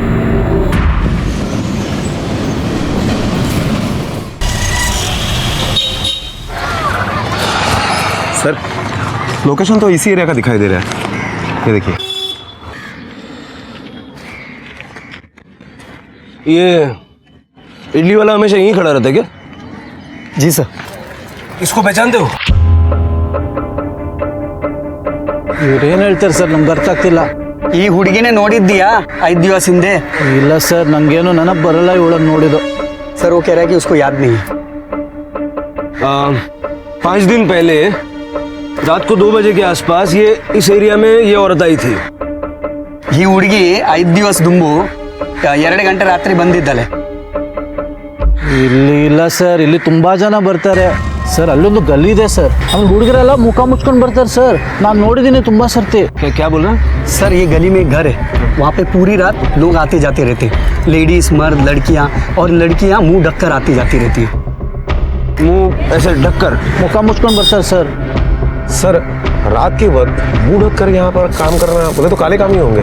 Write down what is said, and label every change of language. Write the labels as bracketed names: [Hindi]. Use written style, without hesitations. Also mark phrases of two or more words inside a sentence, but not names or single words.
[Hindi] सर लोकेशन तो इसी एरिया का दिखाई दे रहा है, ये देखिए। ये इडली वाला हमेशा यहीं खड़ा रहता है क्या? जी सर। इसको पहचानते हो? [Kannada] ಇವ್ರೇನು ಹೇಳ್ತಾರೆ ಸರ್, ನಮ್ಗೆ ಅರ್ಥ ಆಗ್ತಿಲ್ಲ. ಈ ಹುಡುಗಿನೇ ನೋಡಿದ್ದೀಯಾ 5 ದಿವಸ ಹಿಂದೆ? ಇಲ್ಲ ಸರ್, ನಂಗೇನು ನೆನಪು ಬರಲ್ಲ ಇವಳನ್ನು ನೋಡಿದ್ದು. [Hindi] सर वो कह रहा है कि उसको याद नहीं है। 5 दिन पहले रात को 2 बजे के आसपास ये इस एरिया में ये औरत आई थी। [Kannada] ಈ ಹುಡುಗಿ 5 ದಿವಸ ದುಂಬು 2 ಗಂಟೆ ರಾತ್ರಿ ಬಂದಿದ್ದಾಳೆ. ಇಲ್ಲಿ ಇಲ್ಲ ಸರ್, ಇಲ್ಲಿ ತುಂಬಾ ಜನ ಬರ್ತಾರೆ ಸರ್. ಅಲ್ಲೊಂದು ಗಲ್ಲಿ ಇದೆ ಸರ್, ಅಲ್ಲಿ ಹುಡುಗರೆಲ್ಲ ಮುಖ ಮುಚ್ಕೊಂಡು ಬರ್ತಾರೆ ಸರ್. ನಾನು ನೋಡಿದ್ದೀನಿ ತುಂಬಾ ಸರ್ತಿ. [Hindi] क्या बोल रहा? सर ये गली में घर है, वहाँ पे पूरी रात लोग आते जाते रहते, लेडीज मर्द लड़कियाँ, और लड़कियाँ मुंह ढककर आती जाती रहती है। मुंह ऐसे ढककर मुख मुझको बरसर सर। सर रात के वक्त मुंह ढककर यहाँ पर काम करना, बोले तो काले काम ही होंगे।